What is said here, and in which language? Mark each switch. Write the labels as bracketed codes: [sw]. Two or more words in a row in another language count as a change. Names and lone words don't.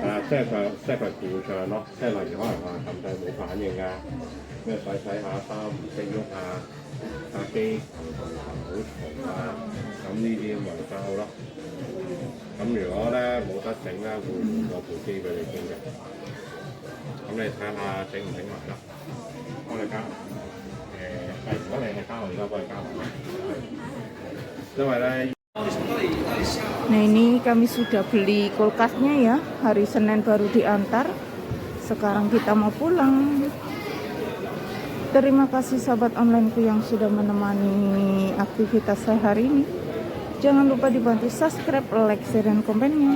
[yue] 即係佢故障咯，即係例如可能話撳掣冇反應啊，咩洗下衫唔識喐啊，架機行好重啊，咁呢啲咪交咯。咁如果咧冇得整咧，會換個部機俾你整嘅。咁你睇下整唔整埋啦，幫你交。如果你係交，我而家幫你交埋。因為咧。 [id] Nah ini kami sudah beli kulkasnya ya, hari Senin baru diantar. Sekarang kita mau pulang. Terima kasih sahabat onlineku yang sudah menemani aktivitas saya hari ini. Jangan lupa dibantu subscribe, like, share, dan komennya.